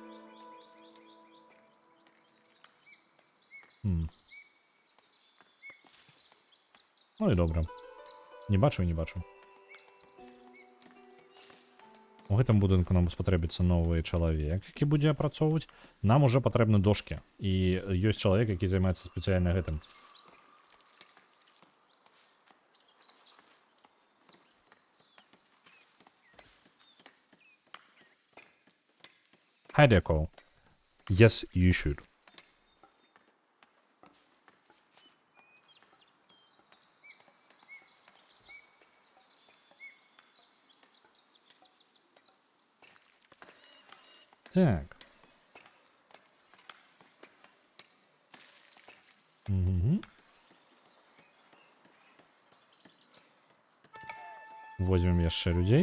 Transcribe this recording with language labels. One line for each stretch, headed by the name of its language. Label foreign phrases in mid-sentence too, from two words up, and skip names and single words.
Belarusian: Ну і добра. Не бачу. У гэтым будынку нам спатрэбіцца новы чалавек, які будзе апрацоўваць. Нам уже патрэбны дошкі. І ёсць чалавек, які займаецца спецыяльна гэтым.
English: Hi there, Cole. Yes, you should.
Belarusian: Так. Возьмем яшчэ людзей.